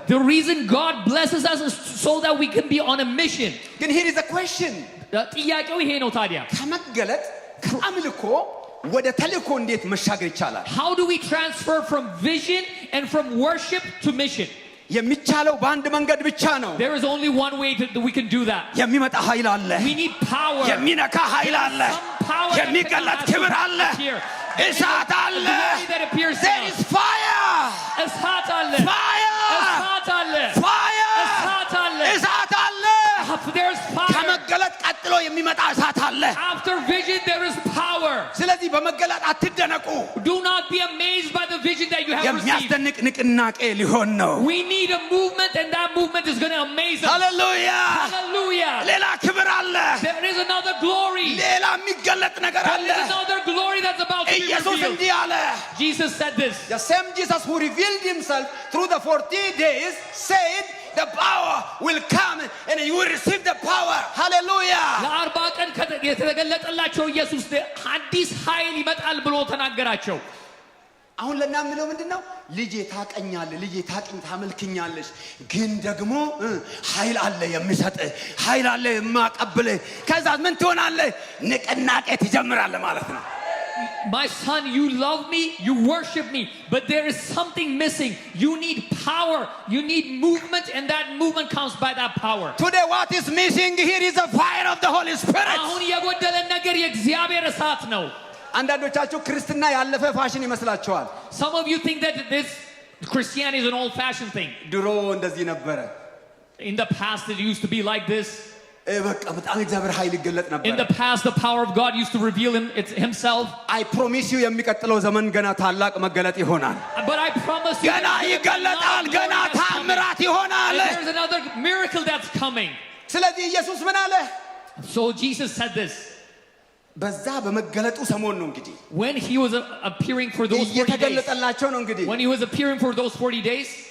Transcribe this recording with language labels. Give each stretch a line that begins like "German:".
English: The reason God blesses us is so that we can be on a mission ግን here is a question
Amharic: ጥያቄው ይሄ ነው ታዲያ ከመገለጥ ከአምልኮ ወደ ተልእኮ እንዴት መሻገር ይቻላል
English: How do we transfer from vision and from worship to mission
Amharic: የሚቻለው በአንድ መንገድ ብቻ ነው
English: There is only one way that we can do that
Amharic: የሚመጣ ኃይል አለ
English: We need power
Amharic: የሚነካ ኃይል አለ የሚገለጥ ክብር አለ እሳት አለ
English: There is fire
Amharic: እሳት አለ
English: Fire
Amharic: እሳት አለ
English: Fire
Amharic: እሳት አለ እሳት አለ
English: There's fire
Amharic: ከመገለጥ ቀጥሎ የሚመጣ እሳት አለ
English: After vision there is power
Amharic: ስለዚህ በመገለጥ አትደነቁ
English: Do not be amazed by the vision that you have received
Amharic: የሚያስደንቅ ንቅናቄ ሊሆን ነው
English: We need a movement and that movement is going to amaze us Hallelujah Hallelujah
Amharic: ሌላ ክብር አለ
English: There is another glory
Amharic: ሌላ የሚገለጥ ነገር አለ
English: There is another glory that's about to be
Amharic: ኢየሱስ
English: revealed
Amharic: እንዲህ አለ
English: Jesus said this The same Jesus who revealed himself through the 40 days said the power will come and you will receive the power hallelujah
Amharic: ለአርባ ቀን የተገለጠላቸው ኢየሱስ አዲስ ኃይል ይመጣል ብሎ ተናገራቸው አሁን ለናምለው ምንድነው ልጄ ታመልክኛለሽ ግን ደግሞ ኃይል አለ የሚሰጥ ኃይል አለ የማቀብል ከዛ ምን ትሆናለህ ንቅናቄ ትጀምራለህ ማለት ነው
English: My son, you love me, you worship me, but there is something missing. You need power, you need movement, and that movement comes by that power. Today what is missing here is the fire of the Holy Spirit.
Amharic: አሁን የጎደለ ነገር የእግዚአብሔር እሳት ነው አንዳንዶቻችሁ ክርስትና ያለፈ ፋሽን ይመስላችኋል
English: Some of you think that this Christianity is an old-fashioned thing.
Amharic: ድሮ እንደዚህ ነበረ
English: In the past it used to be like this.
Amharic: በቃ በጣም እግዚአብሔር ኃይል ይገለጥ ነበር
English: In the past the power of God used to reveal himself. I promise you
Amharic: የሚቀጥለው ዘመን ገና ታላቅ መገለጥ ይሆናል
English: But I promise you
Amharic: ገና ይገለጣል ገና ታምራት ይሆናል
English: There's another miracle that's coming.
Amharic: ስለዚህ ኢየሱስ ምን አለ
English: So Jesus said this.
Amharic: በዛ በመገለጡ ሰሞን ነው እንግዲህ
English: When he was appearing for those 40 days.
Amharic: እየተገለጠላቸው ነው እንግዲህ
English: When he was appearing for those 40 days.